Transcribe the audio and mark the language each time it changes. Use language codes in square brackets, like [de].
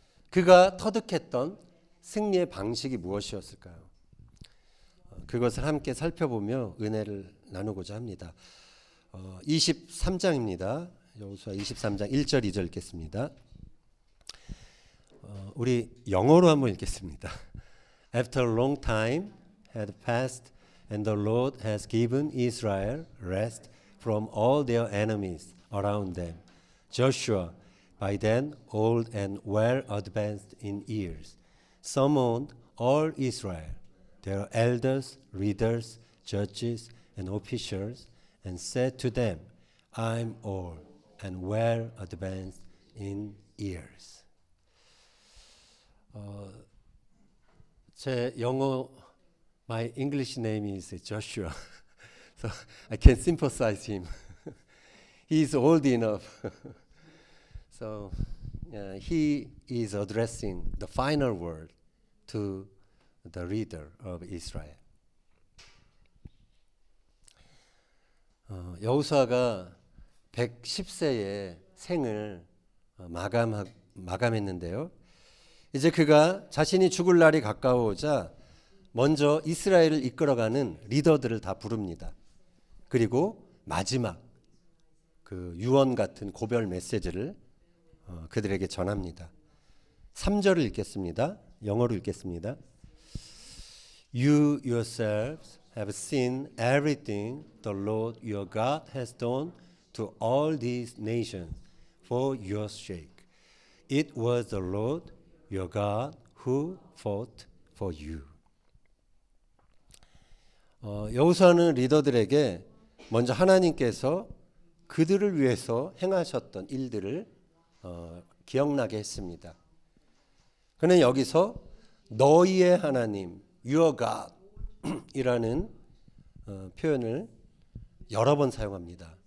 [ko] 그가 터득했던 승리의 방식이 무엇이었을까요? 그것을 함께 살펴보며 은혜를 나누고자 합니다. 23장입니다. 여호수아 23장 1절 2절 읽겠습니다. 우리 영어로 한번 읽겠습니다. [en] After a long time had passed and the Lord has given Israel rest from all their enemies around them, Joshua, by then old and well advanced in years, summoned all Israel, their elders, leaders, judges, and officials, and said to them, I'm old and well advanced in years. [ko] 제 영어, [en] my English name is Joshua, so I can sympathize him. He is old enough. So he is addressing the final word to the leader of Israel. [ko] 여호수아가 110세의 생을 마감했는데요. 이제 그가 자신이 죽을 날이 가까워오자 먼저 이스라엘을 이끌어가는 리더들을 다 부릅니다. 그리고 마지막 그 유언 같은 고별 메시지를 그들에게 전합니다. 3절을 읽겠습니다. 영어로 읽겠습니다. [en] You yourselves have seen everything the Lord your God has done to all these nations for your sake. It was the Lord your God who fought for you. [ko] 여호수아는 리더들에게 먼저 하나님께서 그들을 위해서 행하셨던 일들을 기억나게 했습니다. 그는 여기서 너희의 하나님, your God 이라는 표현을 여러 번 사용합니다.